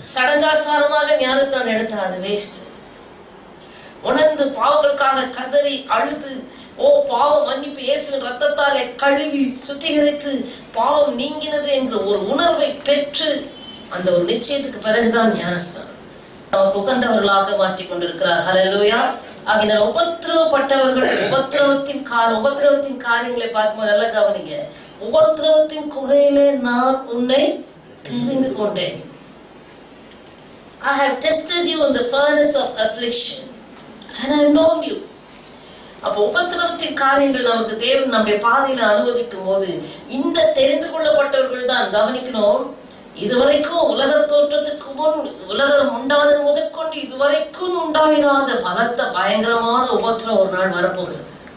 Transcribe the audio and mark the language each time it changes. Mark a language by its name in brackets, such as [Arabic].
[Tamil] சடங்காசாரமாக ஞானஸ்நானம் எடுத்தா அது வேஸ்ட். உணர்ந்து பாவங்களுக்காக கதறி அழுது, ஓ பாவ மன்னிப்பு இயேசுவின் ரத்தத்தாலே கழுவி சுத்திகரித்து பாவம் நீங்கினது என்ற ஒரு உணர்வை பெற்று அந்த ஒரு நிச்சயத்துக்கு பிறகுதான் ஞானஸ்நானம் நமக்கு உகந்தவர்களாக மாற்றிக் கொண்டிருக்கிறார். ஹல்லேலூயா. ஆகினால் உபத்திரவப்பட்டவர்கள் உபத்திரவத்தின் காரியங்களை பார்க்கும்போது நல்லா கவனிங்க. உபத்திரவத்தின் குகையிலே நான் உன்னை தெரிந்து கொண்டேன். [English] I have tested you in the furnace of affliction and I have known you. [Tamil] அப்போ உபத்திரவத்தின் காரியங்கள் நமக்கு தேவன் நம்முடைய பாதையில அனுமதிக்கும் போது இந்த தெரிந்து கொள்ளப்பட்டவர்கள் தான் கவனிக்கணும். இதுவரைக்கும் உலக தோற்றத்துக்கு முன், உலகம் உண்டானது முதற்கொண்டு இதுவரைக்கும் உண்டாயிராத பலத்த பயங்கரமான உபத்திரம் ஒரு நாள் வரப்போகிறது.